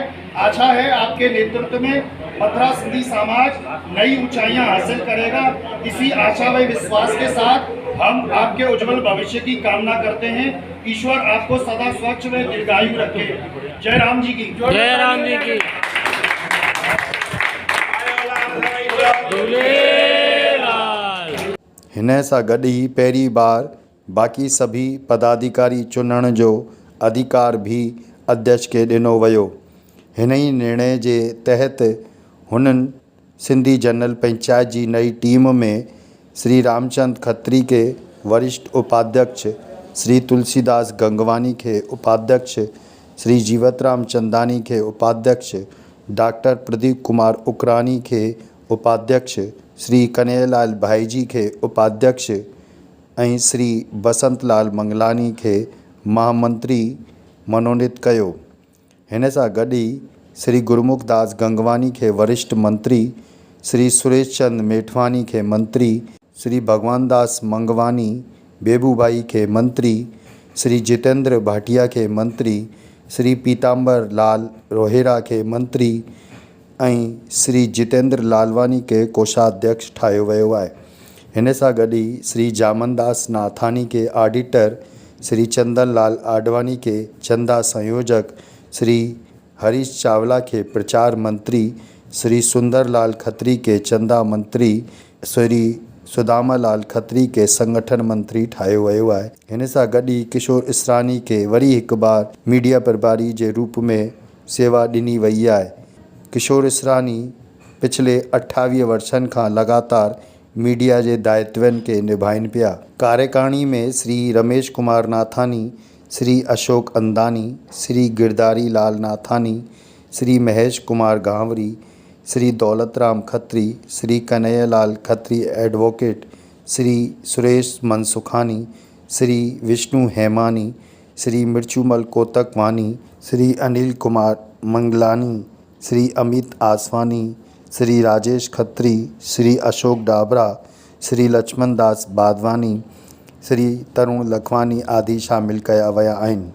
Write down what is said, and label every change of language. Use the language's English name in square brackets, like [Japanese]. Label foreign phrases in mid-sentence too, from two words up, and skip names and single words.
[Hindi] आशा है आपके नेतृत्व में मथुरा सिंधी समाज नई ऊंचाइयां हासिल करेगा। इसी आशा व विश्वास के साथ हम आपके उज्जवल भविष्य की कामना करते हैं। ईश्वर आपको सदा स्वच्छ व दीर्घायु रखे। जय राम जी की। जय राम जी की। [Sindhi] हिन सां गॾु ई पहिरीं बार बाक़ी सभी पदाधिकारी चुनण जो अधिकार भी अध्यक्ष के ॾिनो वियो। हिन ई निर्णय जे तहत हुननि सिंधी जनरल पंचायत जी नई टीम में श्री रामचंद खत्री के वरिष्ठ उपाध्यक्ष, श्री तुलसीदास गंगवानी के उपाध्यक्ष, श्री जीवतराम चंदानी के उपाध्यक्ष, डॉक्टर प्रदीप कुमार उकरानी के उपाध्यक्ष, श्री कन्हैयालाल भाईजी के उपाध्यक्ष ऐं श्री बसंतलाल मंगलानी के महामंत्री मनोनीत कयो। हिन सां गॾु ई श्री गुरमुख दास गंगवानी के वरिष्ठ मंत्री, श्री सुरेश चंद मेठवानी के मंत्री, श्री भगवान दास मंगवानी बेबूभाई के मंत्री, श्री जितेंद्र भाटिया के मंत्री, श्री पीताम्बर लाल रोहेरा के मंत्री ऐं श्री जितेंद्र लालवानी के कोषाध्यक्ष ठाहियो वियो आहे। हिन सां गॾु ई श्री जामनदास नाथानी के ऑडिटर, श्री चंदन लाल आडवानी के चंदा संयोजक, श्री हरीश चावला के प्रचार मंत्री, श्री सुंदरलाल खत्री के चंदा मंत्री, श्री सुदामा लाल खत्री के संगठन मंत्री ठाहियो वियो आहे। हिन सां गॾु ई किशोर इसरानी के वरी हिकु बार मीडिया प्रभारी जे रूप में सेवा ॾिनी वई आहे। किशोर इसरानी पिछले 28 वर्षनि खां लगातार मीडिया जे दायित्वनि के निभाइनि पिया। कार्यकारिणी में श्री रमेश कुमार नाथानी, श्री अशोक अंदानी, श्री गिरधारी लाल नाथानी, श्री महेश कुमार गांवरी, श्री दौलतराम खत्री, श्री कन्हैयालाल खत्री एडवोकेट, श्री सुरेश मनसुखानी, श्री विष्णु हेमानी, श्री मिर्चूमल कोतकवानी, श्री अनिल कुमार मंगलानी, श्री अमित आसवानी, श्री राजेश खत्री, श्री अशोक डाबरा, श्री लक्ष्मण दास बादवानी, श्री तरुण लखवानी आदि शामिल कया विया आहिनि।